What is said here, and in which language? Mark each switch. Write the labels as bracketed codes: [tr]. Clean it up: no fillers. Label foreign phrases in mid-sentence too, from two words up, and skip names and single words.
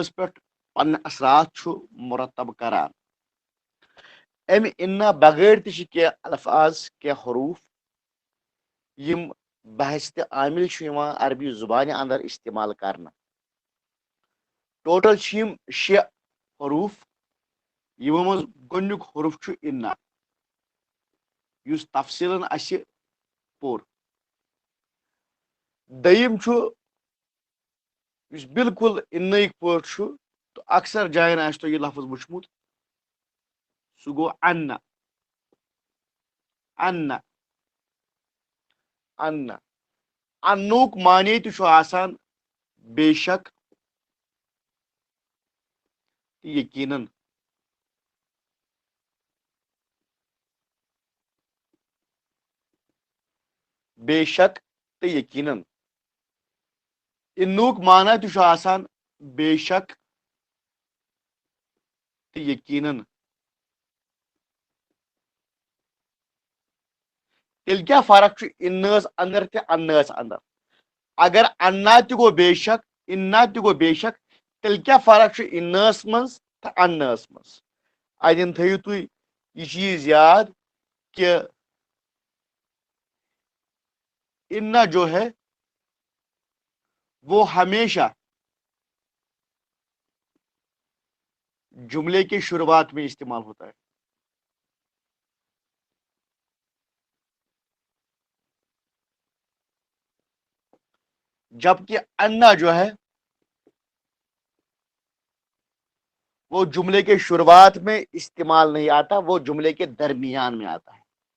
[ks] پٮ۪ٹھ پنٕنۍ اثرات چھُ مرتب کران امہِ انا بغٲر تہِ چھِ کینٛہہ الفاظ کینٛہہ حروٗف یِم بحثتہِ عامل چھُ یِوان عربی زبانہِ اندر استعمال کرنہٕ ٹوٹل چھِ یِم 6 حروٗف یِمو منٛز گۄڈنیُک حرف چھُ انا یُس تفصیلن اَسہِ پوٚر دوٚیِم چھُ یُس بالکُل انٕکۍ پٲٹھۍ چھُ تہٕ اکثر جاین آسہِ تۄہہِ یہِ لفظ وٕچھمُت سُہ گوٚو انا انا انا انُک معنی تہِ چھُ آسان بے شک تہٕ یقیٖنن بے شک تہٕ یقیٖنن انُک معنی تہِ چھُ آسان بے شک تہٕ یقیٖنن تیٚلہِ کیٛاہ فرق چھُ انس اندر تہٕ انس اندر اگر انا تہِ گوٚو بے شک انا تہِ گوٚو بے شک تیٚلہِ کیٛاہ فرق چھُ انس منٛز تہٕ انس منٛز اتٮ۪ن تھٲیِو تُہۍ یہِ چیٖز یاد کہ [ur] انا جو ہے وہ ہمیشہ جملے کے شروعات میں استعمال ہوتا ہے جبکہ انا جو ہے وہ جملے کے شروعات میں استعمال نہیں آتا وہ جملے کے درمیان میں آتا ہے